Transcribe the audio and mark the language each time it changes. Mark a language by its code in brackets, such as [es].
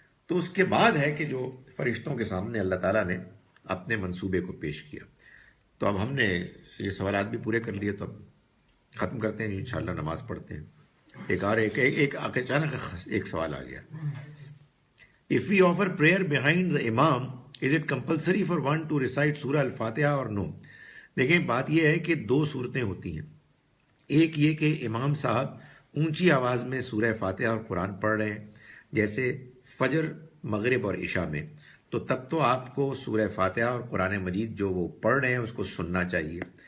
[ur] تو اس کے بعد ہے کہ جو فرشتوں کے سامنے اللہ تعالیٰ نے اپنے منصوبے کو پیش کیا. تو اب ہم نے یہ سوالات بھی پورے کر لیے, تو اب ختم کرتے ہیں انشاءاللہ, نماز پڑھتے ہیں. ایک اچانک ایک سوال آ گیا. [en] If we offer prayer behind the imam, is it compulsory for one to recite Surah Al-Fatiha or no? [ur] دیکھیں بات یہ ہے کہ 2 صورتیں ہوتی ہیں. ایک یہ کہ امام صاحب اونچی آواز میں سورہ فاتحہ اور قرآن پڑھ رہے ہیں جیسے فجر، مغرب اور عشاء میں، تو تب تو آپ کو سورہ فاتحہ اور قرآن مجید جو وہ پڑھ رہے ہیں اس کو سننا چاہیے.